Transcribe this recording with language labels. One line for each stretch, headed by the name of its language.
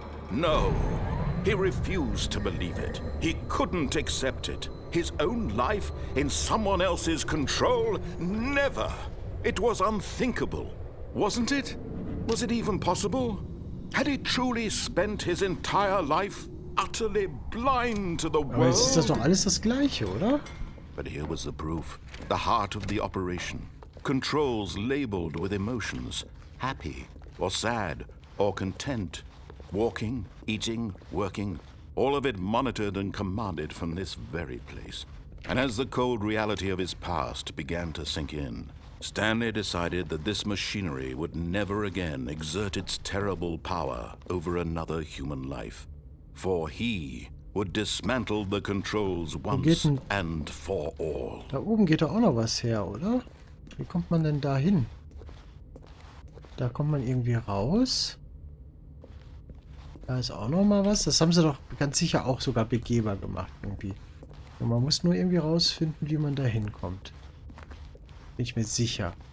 English: No, he refused to believe it. He couldn't accept it. His own life in someone else's control? Never! It was unthinkable, wasn't it? Was it even possible? Had he truly spent his entire life utterly blind to the world?
German: Aber jetzt ist das doch alles das Gleiche, oder?
English: But here was the proof. The heart of the operation. Controls labeled with emotions. Happy, or sad, or content. Walking, eating, working. All of it monitored and commanded from this very place. And as the cold reality of his past began to sink in, Stanley decided that this machinery would never again exert its terrible power over another human life. For he would dismantle the controls once and for all.
German: Da oben geht doch auch noch was her, oder? Wie kommt man denn da hin? Da kommt man irgendwie raus. Da ist auch noch mal was. Das haben sie doch ganz sicher auch sogar begehbar gemacht irgendwie. Und man muss nur irgendwie rausfinden, wie man da hinkommt. Bin ich mir sicher.